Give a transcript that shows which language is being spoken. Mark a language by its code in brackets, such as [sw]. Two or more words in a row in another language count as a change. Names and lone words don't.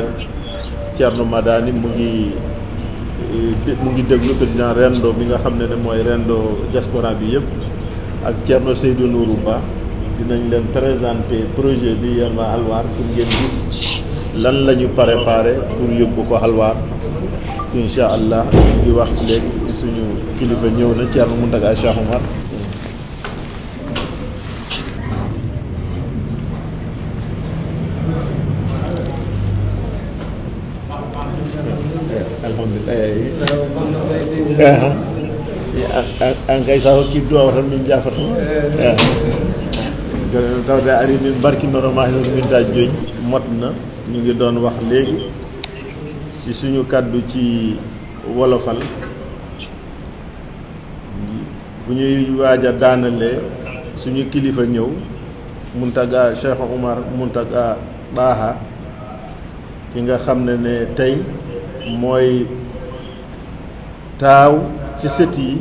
[wo] Thierno Madani mu ngi déglu président Rendo bi nga xam ne mooy Rendo diaspora bi yëpp ak Thierno Seydou Nourou Ba dinañ leen présenter projet bi yéen waa xalwaar pour ngeen gis lan la ñu préparé pour yóbbu ko xalwaar [ar] إن شاء الله [wo] di wax léegi suñu kilifa ñëw na Thierno Mountaga Cheikh Oumar. [ff] an kay sa hokkii duwaw tan min jafata joni tawde ari min barkinoro ma hen min da joñ mot na [wo] ñu ngi doon wax léegi ci suñu kàddu ci wolofal bu ñuy waaj a daanalee suñu kilifa ñëw Mountaga Cheikh Oumar Mountaga Daha ki nga xam ne tey mooy taaw ci sët yi